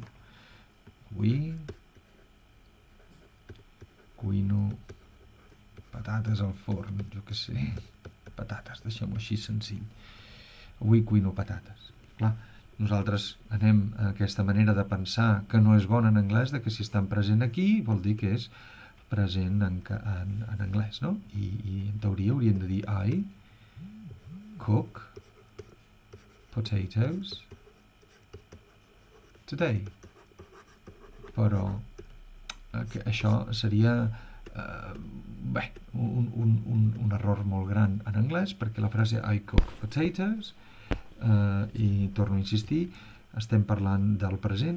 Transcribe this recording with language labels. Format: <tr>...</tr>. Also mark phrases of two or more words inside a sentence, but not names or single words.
<ca>Avui cuino patates al forn, jo què sé, patates, deixem-ho així senzill. Avui cuino patates. Clar, nosaltres anem a aquesta manera de pensar que no és bona en anglès, de que si estan present aquí vol dir que és present en anglès, no? I en teoria hauríem de dir</ca> <en>I cook potatoes today.</en> <ca>Però això seria un error molt gran en anglès, perquè la frase</ca> <en>I cook potatoes,</en> <ca>i torno a insistir, estem parlant del present.</ca>